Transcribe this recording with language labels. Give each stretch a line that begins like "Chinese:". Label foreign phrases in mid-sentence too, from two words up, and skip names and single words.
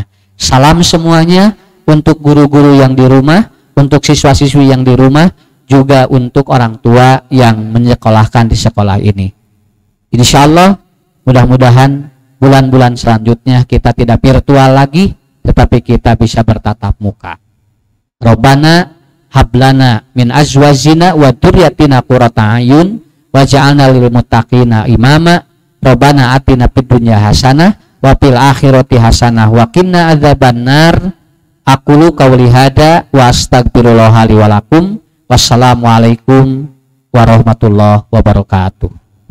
Indonesian: Salam semuanya untuk guru-guru yang di rumah, untuk siswa-siswi yang di rumah, juga untuk orang tua yang menyekolahkan di sekolah ini.
Arabic: إن شاء الله
Indonesian: mudah-mudahan bulan-bulan selanjutnya kita tidak virtual lagi, tetapi kita bisa bertatap muka.
Arabic: ربنا هب لنا من أزواجنا وذرياتنا قرة أعين واجعلنا للمتقين إماما. ربنا آتنا في الدنيا حسنة وفي الآخرة حسنة وقنا عذاب النار. أقول قولي هذا وأستغفر الله لي ولكم. والسلام عليكم ورحمة الله وبركاته.